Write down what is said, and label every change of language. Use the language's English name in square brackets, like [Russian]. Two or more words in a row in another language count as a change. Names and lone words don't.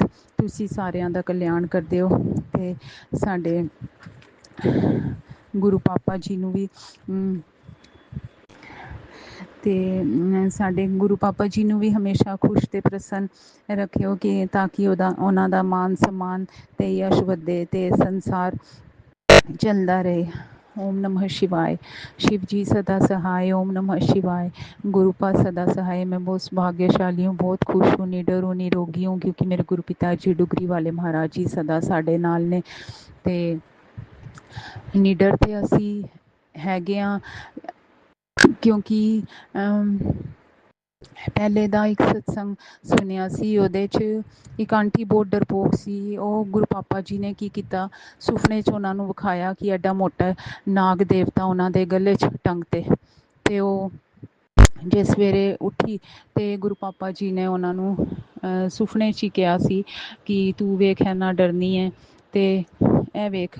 [Punjabi] ਤੁਸੀਂ ਸਾਰਿਆਂ ਦਾ ਕਲਿਆਣ ਕਰਦੇ ਹੋ ਤੇ ਸਾਡੇ ਗੁਰੂ ਪਾਪਾ ਜੀ ਨੂੰ ਵੀ ਤੇ ਸਾਡੇ ਗੁਰੂ ਪਾਪਾ ਜੀ ਨੂੰ ਵੀ ਹਮੇਸ਼ਾ ਖੁਸ਼ ਤੇ ਪ੍ਰਸੰਨ ਰੱਖਿਓ ਕਿ ਤਾਂ ਕਿ ਉਹਨਾਂ ਦਾ ਮਾਨ ਸਨਮਾਨ ਤੇ ਯਸ਼ ਵਧੇ ਤੇ ਸੰਸਾਰ ਚੱਲਦਾ ਰਹੇ। [Hindi] ओम नमः शिवाय। शिव जी सदा सहाय। ओम नमः शिवाय। गुरुपा सदा सहाय। मैं बहुत भाग्यशाली हूँ, बहुत खुश हूँ, निडर हूँ, निरोगी हूँ, क्योंकि मेरे गुरु पिता जी डुगरी वाले महाराज जी सदा [Punjabi] ਸਾਡੇ ਨਾਲ ਨੇ। ਤੇ ਨਿਡਰ ਤੇ ਅਸੀ ਹੈਗੇ ਹਾਂ ਕਿਉਂਕਿ ਪਹਿਲੇ ਦਾ ਇੱਕ ਸਤਸੰਗ ਸੁਣਿਆ ਸੀ, ਉਹਦੇ 'ਚ ਇੱਕ ਆਂਟੀ ਬਹੁਤ ਡਰਪੋਕ ਸੀ। ਉਹ ਗੁਰੂ ਪਾਪਾ ਜੀ ਨੇ ਕੀ ਕੀਤਾ, ਸੁਪਨੇ 'ਚ ਉਹਨਾਂ ਨੂੰ ਵਿਖਾਇਆ ਕਿ ਐਡਾ ਮੋਟਾ ਨਾਗ ਦੇਵਤਾ ਉਹਨਾਂ ਦੇ ਗਲੇ 'ਚ ਟੰਗ ਤੇ ਉਹ ਜੇ ਸਵੇਰੇ ਉੱਠੀ ਤੇ ਗੁਰੂ ਪਾਪਾ ਜੀ ਨੇ ਉਹਨਾਂ ਨੂੰ ਸੁਪਨੇ 'ਚ ਹੀ ਕਿਹਾ ਸੀ ਕਿ ਤੂੰ ਵੇਖ ਇੰਨਾ ਡਰਨੀ ਹੈ ਤੇ ਇਹ ਵੇਖ।